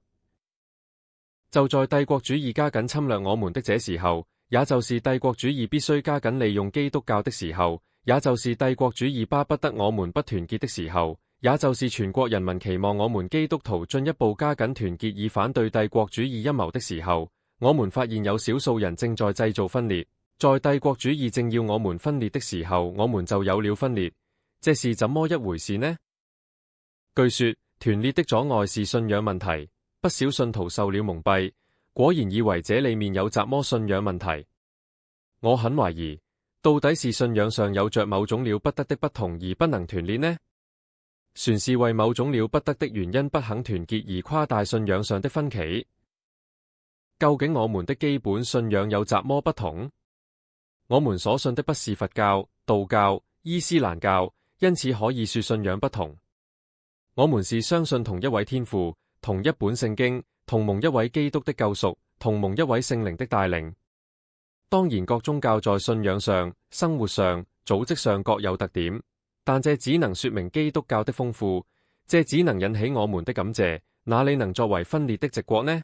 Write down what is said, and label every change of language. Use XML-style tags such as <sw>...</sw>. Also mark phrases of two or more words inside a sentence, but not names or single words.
<zh>就在帝國主義加緊侵略我們的這時候，也就是帝國主義必須加緊利用基督教的時候，也就是帝國主義巴不得我們不團結的時候，也就是全國人民期望我們基督徒進一步加緊團結以反對帝國主義陰謀的時候，我們發現有少數人正在製造分裂。在帝國主義正要我們分裂的時候，我們就有了分裂。這是怎麼一回事呢？據說團列的阻礙是信仰問題，不少信徒受了蒙蔽，果然以為這裏面有雜麼信仰問題。我很懷疑，到底是信仰上有着某種了不得的不同而不能團列呢？船是為某種了不得的原因不肯團結而誇大信仰上的分歧？究竟我們的基本信仰有雜麼不同？我們所信的不是佛教、道教、伊斯蘭教，因此可以說信仰不同。我們是相信同一位天父，同一本聖經，同蒙一位基督的救贖，同蒙一位聖靈的帶領。當然各宗教在信仰上、生活上、組織上各有特點，但這只能說明基督教的豐富，這只能引起我們的感謝，哪裡能作為分裂的直覺呢？</zh>